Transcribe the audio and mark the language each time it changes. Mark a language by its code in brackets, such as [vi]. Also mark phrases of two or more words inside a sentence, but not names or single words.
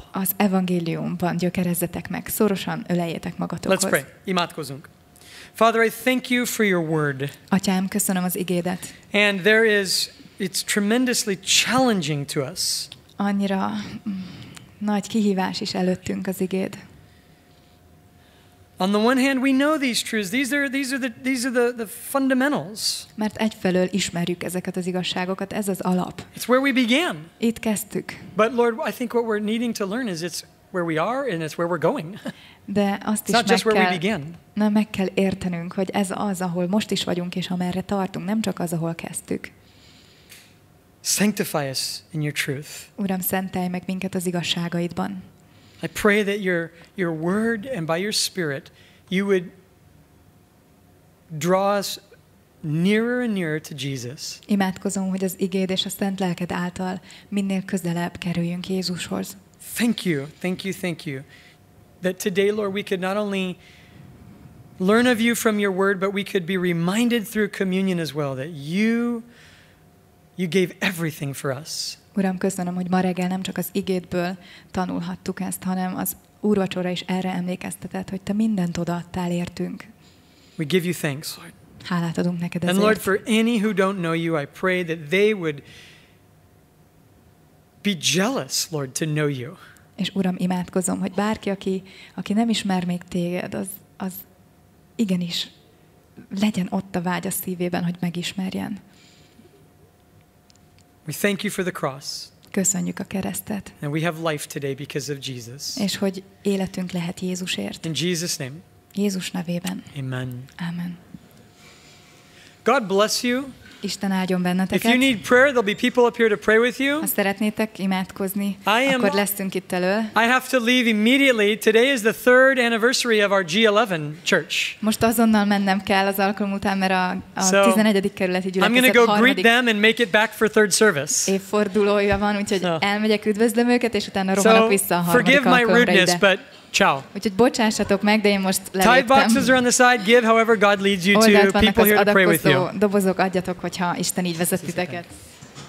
[hu] Az evangéliumban gyökerezzetek meg, szorosan öleljétek [en] Let's [hu] magatokhoz. [en] pray. Imádkozunk. Father, I thank you for your word. [hu] Atyám, köszönöm az igédet. [en] And it's tremendously challenging to us. [hu] Annyira nagy kihívás is előttünk az igéd. [en] On the one hand, we know these truths. These are the fundamentals. [hu] Mert egyfelől ismerjük ezeket az igazságokat, ez az alap. [en] It's where we began. [hu] Itt kezdtük. [en] But Lord, I think what we're needing to learn is it's where we are and it's where we're going. [hu] De azt [en] It's [hu] is [en] not just where we began. [hu] meg kell értenünk, hogy ez az, ahol most is vagyunk, és amerre tartunk, nem csak az, ahol kezdtük. [en] Sanctify us in your truth. [hu] Uram, szentelj meg minket az igazságaidban. [en] I pray that your word and by your spirit you would draw us nearer and nearer to Jesus. [hu] Imádkozom, hogy az igéd és a szent lelked által minél közelebb kerüljünk Jézushoz. [en] Thank you that today, Lord, we could not only learn of you from your word, but we could be reminded through communion as well that you gave everything for us. [hu] Uram, köszönöm, hogy ma reggel nem csak az igédből tanulhattuk ezt, hanem az úrvacsora is erre emlékeztetett, hogy te mindent odaadtál értünk. [en] We give you thanks, Lord. [hu] Hálát adunk neked [en] And [hu] ezért. [en] Lord, for any who don't know you, I pray that they would be jealous, Lord, to know you. [hu] És Uram, imádkozom, hogy bárki, aki nem ismer még téged, az igenis legyen ott a vágy a szívében, hogy megismerjen. [en] We thank you for the cross. [hu] Köszönjük a keresztet. [en] And we have life today because of Jesus. [hu] És hogy életünk lehet Jézusért. [en] In Jesus' name, [hu] Jézus nevében. [en] amen. [hu] Amen. [en] God bless you. [hu] Isten áldjon [en] If [hu] benneteket. [en] you need prayer, there'll be people up here to pray with you. [hu] Ha szeretnétek imádkozni, [en] I am- [hu] akkor leszünk itt elől. [en] I have to leave immediately. Today is the 3rd anniversary of our G11 church. [hu] Most azonnal mennem kell az alkalom után, mert a [en] So, [hu] 11. kerületi [en] I'm going to [hu] gyülekezet [en] go greet [hu] harmadik [en] them and make it back for 3rd service. [hu] évfordulója van, úgyhogy [en] So- [hu] elmegyek, üdvözlöm őket, és utána rohanok [en] So [hu] vissza a harmadik [en] forgive my [hu] alkalomra [en] rudeness, [hu] ide. [en] but ciao. [hu] Úgyhogy bocsássatok meg, de én most [en] Tithe [hu] leléptem. [en] boxes are on the side. Give however God leads you [hu] Oldalt [en] to. [hu] vannak [en] People [hu] az [en] here to pray with you. [hu] adakozó dobozok, adjatok, hogyha Isten így vezet titeket.